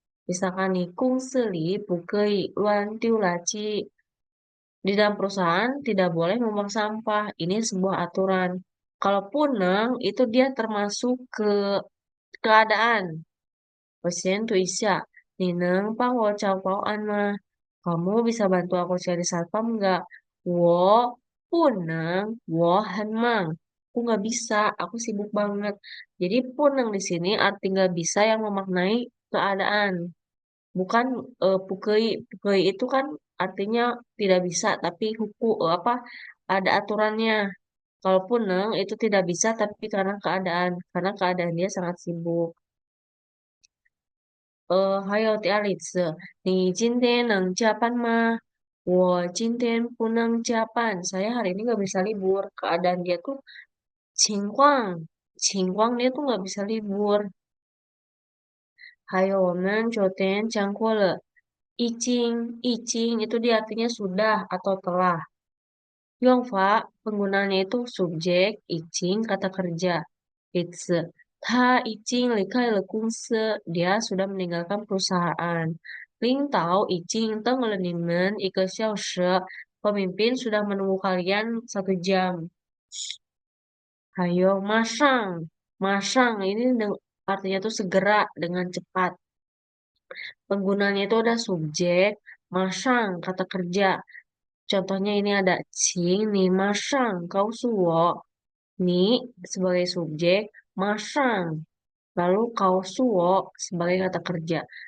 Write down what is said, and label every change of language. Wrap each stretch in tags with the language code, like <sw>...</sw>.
<id>Misalkan nih,</id> <zh>公司里不可以乱丢垃圾.</zh> <id>Di dalam perusahaan tidak boleh membuang sampah. Ini sebuah aturan. Kalau puneng itu dia termasuk ke keadaan.</id> <zh>我先读一下，你能帮我找保安吗？</zh> <id>Kamu bisa bantu aku cari satpam nggak?</id> <zh>我不能，我很忙.</zh> <id>Aku nggak bisa, aku sibuk banget. Jadi puneng di sini arti nggak bisa yang memaknai keadaan. Bukan pukei. Pukei itu kan artinya tidak bisa, tapi apa ada aturannya. Kalaupun neng itu tidak bisa, tapi karena keadaan dia sangat sibuk.</id> <zh>还有第二例子，你今天能加班吗？我今天不能加班.</zh> <id>Saya hari ini nggak bisa libur. Keadaan dia tuh 情况dia tuh nggak bisa libur.</id> <zh>还有我们昨天讲过了，已经</zh> <id>itu dia artinya sudah atau telah. Yongfa penggunaannya itu subjek, izin, kata kerja.</id> <zh>It's 他已经离开了公司,</zh> <id>dia sudah meninggalkan perusahaan.</id> <zh>领导已经等了你们1个小时,</zh> <id>pemimpin sudah menunggu kalian 1 jam. Ayo, masang. Masang ini artinya tuh segera dengan cepat. Penggunaannya itu ada subjek, masang, kata kerja. Contohnya ini ada Qing ni masang kau suwo. Ni sebagai subjek, masang. Lalu kau suwo sebagai kata kerja.</id>